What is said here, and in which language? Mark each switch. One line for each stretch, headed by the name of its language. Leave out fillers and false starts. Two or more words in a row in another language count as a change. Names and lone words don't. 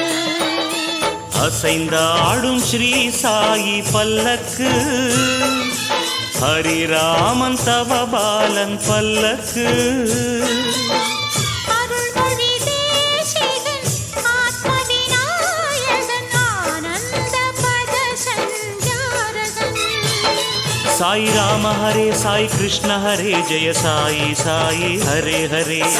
Tamil: அசைந்தாடும் ஸ்ரீ சாயி பல்லக்கு ஹரிராமன் தவபாலன் பல்லக்கு அருள்மொழி தேசிகன் ஆத்மவிநாயகன் ஆனந்த பத சஞ்சாரகன்
Sanskrit: साई राम हरे साई कृष्ण हरे जय साई साई हरे हरे